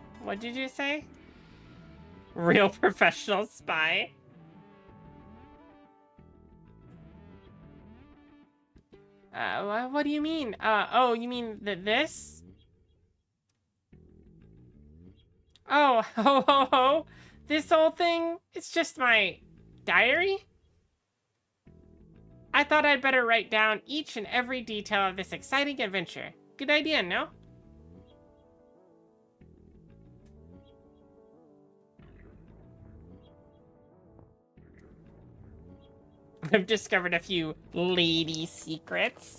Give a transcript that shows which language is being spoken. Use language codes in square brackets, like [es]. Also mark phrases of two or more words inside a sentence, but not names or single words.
[en] What did you say? Real professional spy? What do you mean? Oh, you mean this? Oh, ho, ho, ho. This whole thing, it's just my diary? I thought I'd better write down each and every detail of this exciting adventure. Good idea, no? I've discovered a few lady secrets.